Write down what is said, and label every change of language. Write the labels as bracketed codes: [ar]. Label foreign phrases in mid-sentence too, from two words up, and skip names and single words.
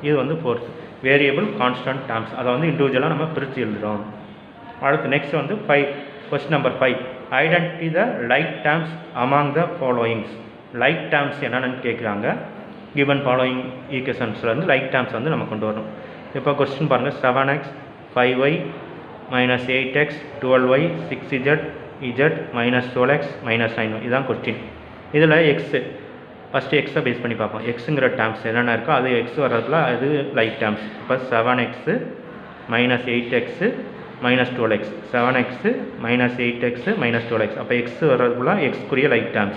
[ta] இது வந்து [en] fourth variable constant terms. [ta] அதை வந்து இண்டிவிஜுவலாக நம்ம பிரித்து எழுதுகிறோம். அடுத்து நெக்ஸ்ட் வந்து 5 [en] question number [ta] 5. [en] identify the like terms among the followings. like terms [ta] என்னென்னு கேட்குறாங்க. [en] given following equations like terms [ta] வந்து நம்ம கொண்டு வரணும். இப்போ கொஸ்டின் பாருங்கள். 7x 5y -8x 12y 6z z -12x -9y இதுதான் கொஸ்டின். இதில் எக்ஸு ஃபஸ்ட்டு எக்ஸை பேஸ் பண்ணி பார்ப்போம். எக்ஸுங்கிற டேர்ம்ஸ் என்னென்ன இருக்கோ அது எக்ஸ் வர்றதுல அது [en] like terms. [ta] இப்போ 7x -8x -12x 7x -8x -12x அப்போ எக்ஸ் வர்றதுக்குள்ள எக்ஸ்க்குரிய [en] like terms.